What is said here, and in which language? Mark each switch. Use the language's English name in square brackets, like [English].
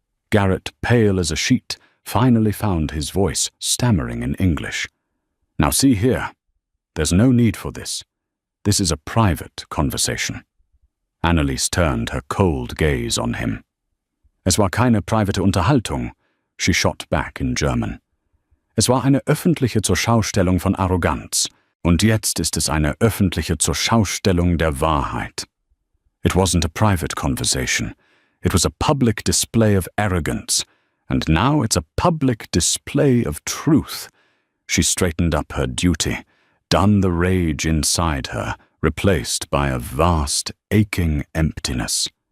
[English] Garrett, pale as a sheet, finally found his voice, stammering in English. "Now see here. There's no need for this. This is a private conversation." Annelies turned her cold gaze on him. [German] "Es war keine private Unterhaltung," [English] she shot back in German. [German] "Es war eine öffentliche Zurschaustellung von Arroganz. Und jetzt ist es eine öffentliche Zurschaustellung der Wahrheit. [English] It wasn't a private conversation. It was a public display of arrogance. And now it's a public display of truth." She straightened up her duty, done the rage inside her, replaced by a vast, aching emptiness.